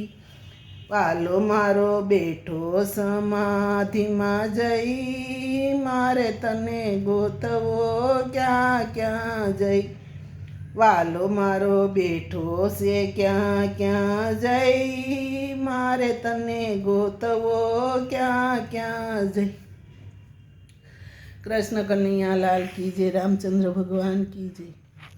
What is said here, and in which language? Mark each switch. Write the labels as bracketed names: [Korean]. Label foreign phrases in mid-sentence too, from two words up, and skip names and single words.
[Gujarati] વાલો મારો બેઠો સમાધિમાં જઈ, મારે તને ગોતવો ક્યાં ક્યાં જઈ। વાલો મારો બેઠો છે ક્યાં ક્યાં જઈ, મારે તને ગોતવો ક્યાં ક્યાં જઈ। [Hindi] कृष्ण कन्हैया लाल की जय, रामचंद्र भगवान की जय।